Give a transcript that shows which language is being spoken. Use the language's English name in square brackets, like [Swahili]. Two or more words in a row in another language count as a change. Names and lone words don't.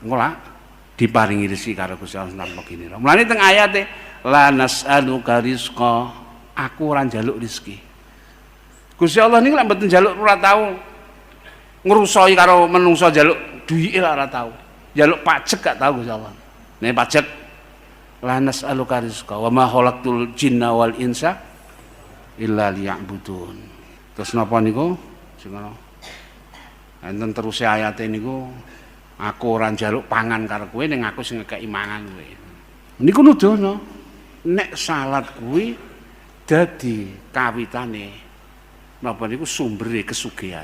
[Javanese] Engko lak diparingi rezeki karo Gusti Allah tanpa kinira. Mulane teng ayate [Arabic] لا نسألك رزقا, [Javanese] aku ora njaluk rezeki. Gusti Allah niku lek mboten njaluk ora tau ngrusoi karo menungso njaluk duwike ora tau. Njaluk pajak gak tau Gusti Allah. Nek pajak [Arabic] لا نسألك رزقا وما خلقت الجن والإنس إلا ليعبدون. [Javanese] Terus napa niku? Sing ngono. Enten terus ayate niku aku ora njaluk pangan karo kowe ning aku sing ngekeki mangan kowe. Niku nuduhno nek salat kuwi dadi kawitane napa niku sumbere kesugihan.